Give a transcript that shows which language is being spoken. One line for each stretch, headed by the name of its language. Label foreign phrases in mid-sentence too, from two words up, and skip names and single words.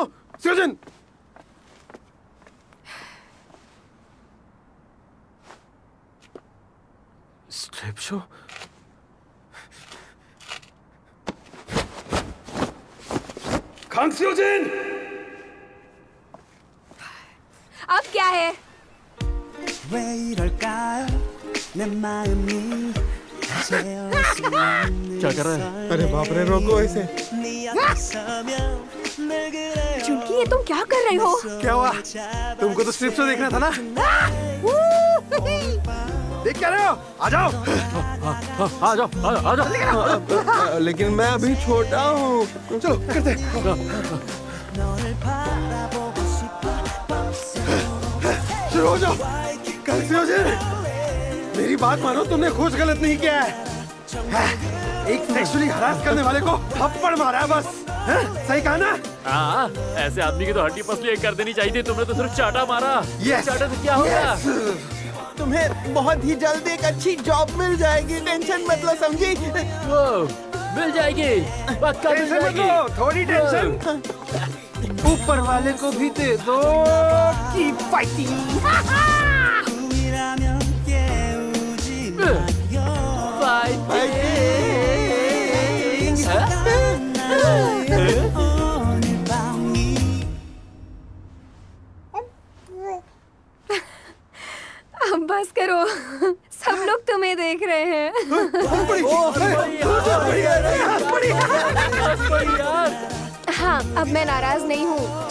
English: सियोजिन, strip show?
Hindi: खान सियोजिन, अब क्या है?
Korean: 왜 이럴까요? 내 마음이 채울 수 없는
Hindi: क्या कर रहा है? अरे बाप रे, रोको इसे।
Korean: 네 앞에 서면 늘 그래요.
Hindi: चुनकी, ये तुम क्या कर रहे हो? क्या हुआ? तुमको तो
English: strip show
Hindi: देखना था ना? देख क्या रहे हो? आ जाओ। आ जाओ आ जाओ। लेकिन मैं अभी छोटा हूँ। चलो करते हैं।
Korean: 너를 바라보고 싶어.
Hindi: शुरू हो जाओ। कल सियोजिन, मेरी बात मानो, तुमने कुछ गलत नहीं किया है। एक
English: sexually harass
Hindi: करने वाले को थप्पड़ मारा है बस। सही कहा ना? हाँ, ऐसे आदमी की तो हड्डी पसली कर देनी चाहिए थी। तुमने तो सिर्फ चाटा मारा।
English: Yes,
Hindi: चाटा से क्या होगा?
English: yes।
Hindi: तुम्हें बहुत ही जल्द एक अच्छी जॉब मिल जाएगी, टेंशन मत लो, समझी? मिल जाएगी, पक्का मिल टेंशन मत जाएगी। लो, थोड़ी टेंशन ऊपर वाले को भी दे दो।
English: keep fighting.
Korean: 꿈이라면 깨우지 마요 나의 오늘 밤이
Hindi: अब बस करो, सब लोग तुम्हें देख रहे हैं। हाँ, अब मैं नाराज नहीं हूँ।